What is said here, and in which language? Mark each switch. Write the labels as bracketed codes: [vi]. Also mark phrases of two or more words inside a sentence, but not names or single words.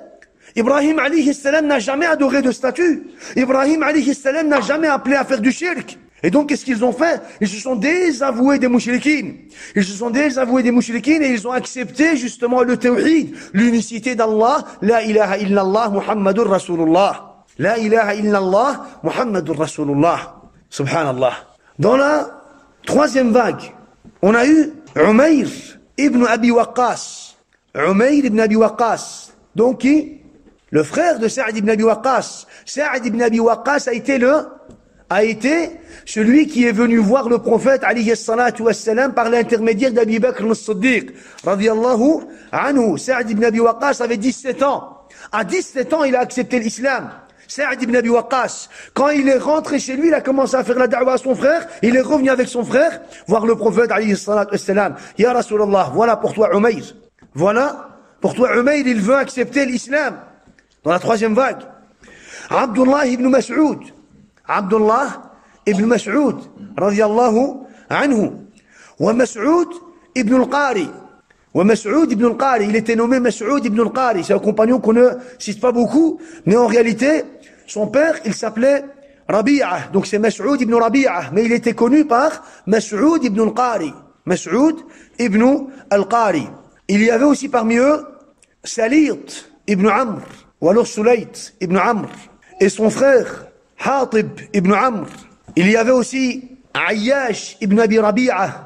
[fr] Ibrahim [ar] عليه سلام [fr] n'a jamais adoré de statue. Ibrahim [ar] عليه سلام [fr] n'a jamais appelé à faire du shirk. Et donc, qu'est-ce qu'ils ont fait? Ils se sont désavoués des mouchriquines. Et ils ont accepté justement le tawhid, l'unicité d'Allah, [ar] لا إله إلا الله محمد رسول الله. لا إله إلا الله محمد رسول الله. [fr] Subhanallah. Dans la troisième vague, on a eu Umayr ibn Abi Waqqas. Donc qui? Le frère de Sa'd ibn Abi Waqqas. Sa'd ibn Abi Waqqas a été celui qui est venu voir le prophète [ar] عليه الصلاة والسلام [fr] par l'intermédiaire d'Abi Bakr as-Siddiq [ar] رضي الله عنه. [fr] Sa'd ibn Abi Waqqas avait 17 ans. À 17 ans, il a accepté l'islam. Sa'd ibn Abi Waqqas, quand il est rentré chez lui, il a commencé à faire la da'wah à son frère, il est revenu avec son frère voir le prophète [ar] عليه الصلاة والسلام. يا رسول الله, [fr] voilà pour toi Umayr. Il veut accepter l'islam. Dans la troisième vague, [ar] Abdullah ibn Mas'ud, رضي الله عنه, wa Mas'ud ibn al-Qari. [fr] Il était nommé Mas'ud ibn al-Qari. C'est un compagnon qu'on ne cite pas beaucoup, mais en réalité, son père, il s'appelait Rabi'a. Donc c'est Mas'ud ibn Rabi'a, mais il était connu par Mas'ud ibn al-Qari. Il y avait aussi parmi eux Salit ibn Amr, ou alors Sulayt ibn Amr, et son frère Hatib ibn Amr, Il y avait aussi Ayyash ibn Abi Rabi'a.